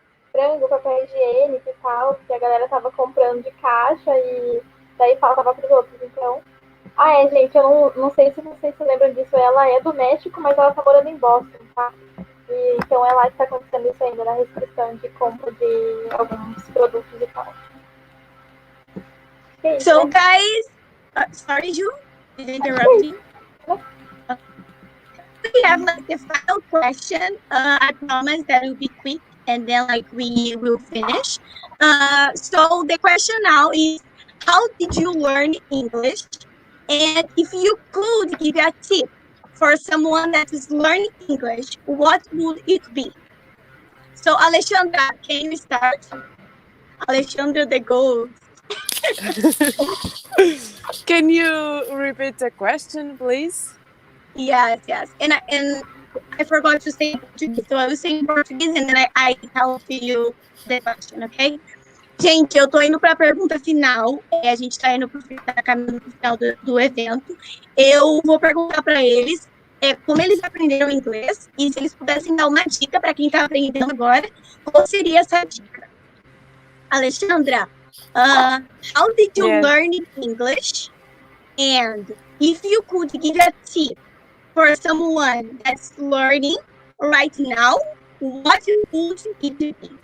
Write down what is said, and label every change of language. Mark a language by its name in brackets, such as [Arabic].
[Portuguese] Frango, papel higiênico e tal, que a galera tava comprando de caixa e daí faltava pros outros, então. Gente, eu não sei se vocês se lembram disso, ela é do México, mas ela tá morando em Boston, tá? E, então é lá que tá acontecendo isso ainda, na restrição de compra de alguns produtos e tal. [English] So, guys, sorry, Ju, did I interrupt you? We have like the final question. I promise that it will be quick, and then we will finish. So the question now is, how did you learn English? And if you could give a tip for someone that is learning English, what would it be? So, Alexandra, can you start? Alexandra the Ghost. Can you repeat the question, please? Yes. And I forgot to say Portuguese, so I will say in Portuguese and then I tell to you the question, okay? [Portuguese] Gente, eu tô indo para a pergunta final. A gente tá indo caminhando pro final do evento. Eu vou perguntar para eles como eles aprenderam inglês e se eles pudessem dar uma dica para quem tá aprendendo agora, qual seria essa dica? [English] Alexandra, how did you learn English? And if you could give a tip for someone that's learning right now, what would it be?